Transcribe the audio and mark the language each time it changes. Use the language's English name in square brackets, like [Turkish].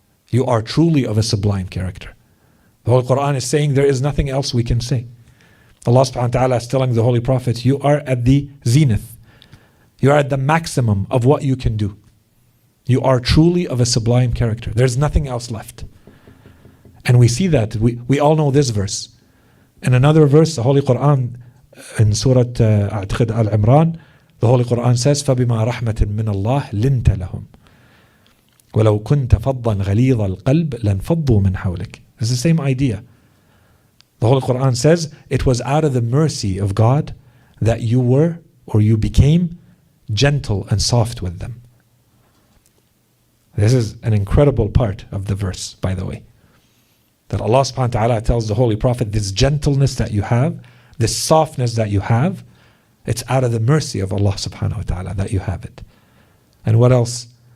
[English] You are truly of a sublime character. The Holy Quran is saying there is nothing else we can say. Allah subhanahu wa ta'ala is telling the Holy Prophet, you are at the zenith. You are at the maximum of what you can do. You are truly of a sublime character. There's nothing else left. And we see that. We all know this verse. In another verse, the Holy Quran, in Surah Al-Imran, the Holy Quran says, [Arabic] فَبِمَا رَحْمَةٍ مِّنَ اللَّهِ لِنْتَ لَهُمْ وَلَوْ كُنْتَ فَضًّا غَلِيظَ الْقَلْبِ لَانْفَضُّوا مِنْ حَوْلِكَ. [English] It's the same idea. The Holy Quran says, it was out of the mercy of God that you were, or you became, gentle and soft with them. This is an incredible part of the verse, by the way. That Allah subhanahu wa ta'ala tells the Holy Prophet, this gentleness that you have, this softness that you have, it's out of the mercy of Allah subhanahu wa ta'ala that you have it. And what else?